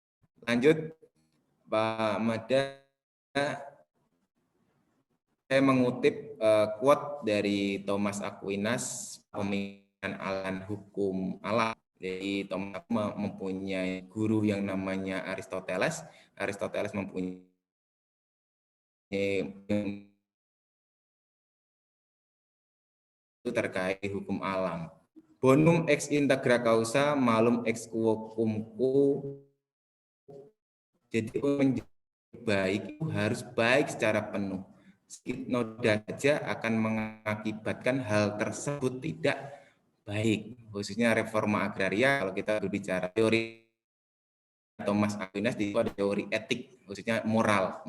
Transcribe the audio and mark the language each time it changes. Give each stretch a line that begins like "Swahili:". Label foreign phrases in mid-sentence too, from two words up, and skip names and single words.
Indonesian: Lanjut Pak Mahda, saya mengutip quote dari Thomas Aquinas, pemikiran alam hukum alam. Jadi Thomas mempunyai guru yang namanya Aristoteles. Aristoteles mempunyai itu terkait hukum alam.
Latin: Bonum ex integra causa malum ex quo cumquo.
Indonesian: Jadi baik itu harus baik secara penuh. Sedikit noda saja akan mengakibatkan hal tersebut tidak baik. Khususnya reforma agraria, kalau kita berbicara teori Thomas Aquinas, itu ada teori etik, khususnya moral.